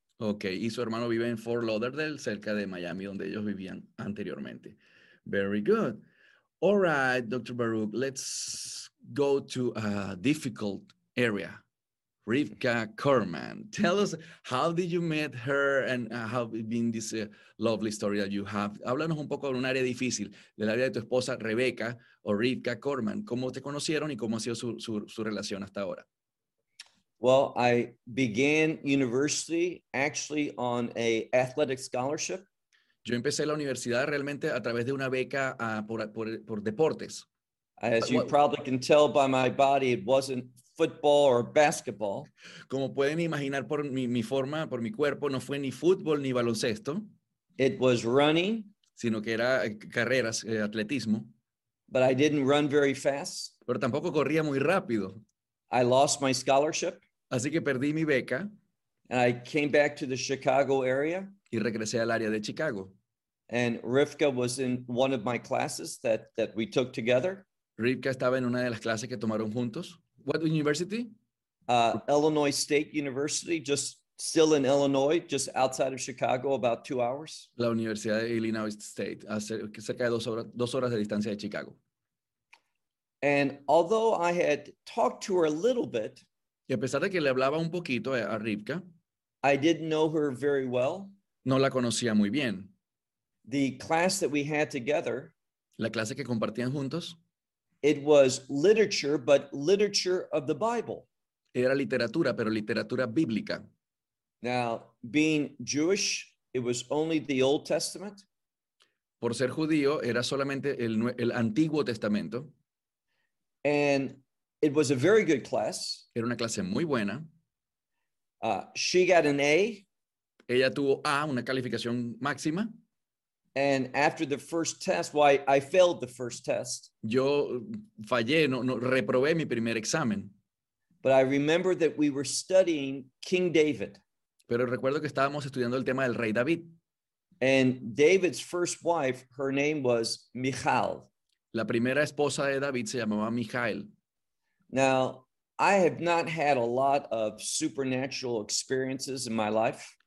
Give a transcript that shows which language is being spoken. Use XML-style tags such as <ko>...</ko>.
<es>Okay, y su hermano vive en Fort Lauderdale, cerca de Miami, donde ellos vivían anteriormente.</es> <en>Very good. All right, Dr. Baruch, let's go to a difficult area. Rivka Kerman, tell us, how did you meet her and how it been this lovely story that you have?</en> <es>Háblanos un poco de un área difícil, del área de tu esposa Rebeca o Rivka Kerman. ¿Cómo te conocieron y cómo ha sido su relación hasta ahora?</es> <en>Well, I began university actually on a athletic scholarship.</en> <es>Yo empecé la universidad realmente a través de una beca por deportes.</es> <en>As you probably can tell by my body, it wasn't football or basketball.</en> <es>Como pueden imaginar por mi forma, por mi cuerpo, no fue ni fútbol ni baloncesto.</es> <en>It was running.</en> <es>Sino que era carreras, atletismo.</es> <en>But I didn't run very fast.</en> <es>Pero tampoco corría muy rápido.</es> <en>I lost my scholarship.</en> <es>Así que perdí mi beca.</es> <en>And I came back to the Chicago area.</en> <es>Y regresé al área de Chicago.</es> <en>And Rivka was in one of my classes that we took together.</en> <es>Rivka estaba en una de las clases que tomaron juntos.</es> <en>What university? Illinois State University, just still in Illinois, just outside of Chicago, about 2 hours.</en> <es>La Universidad de Illinois State, cerca de dos horas de distancia de Chicago.</es> <en>And although I had talked to her a little bit,</en> <es>y a pesar de que le hablaba un poquito a Rivka,</es> <en>I didn't know her very well.</en> <es>No la conocía muy bien.</es> <en>The class that we had together,</en> <es>la clase que compartían juntos,</es> <en>it was literature, but literature of the Bible.</en> <es>Era literatura, pero literatura bíblica.</es> <en>Now, being Jewish, it was only the Old Testament.</en> <es>Por ser judío, era solamente el Antiguo Testamento.</es> <en>And it was a very good class.</en> <es>Era una clase muy buena.</es> <en>She got an A.</en> <es>Ella tuvo A, una calificación máxima.</es> <en>And after the first test, I failed the first test.</en> <es>Yo fallé, no reprobé mi primer examen.</es> <en>But I remember that we were studying King David.</en> <es>Pero recuerdo que estábamos estudiando el tema del rey David.</es> <en>And David's first wife, her name was Michal.</en> <es>La primera esposa de David se llamaba Michal.</es> <en>Now, I have not had a lot of supernatural experiences in my life.</en>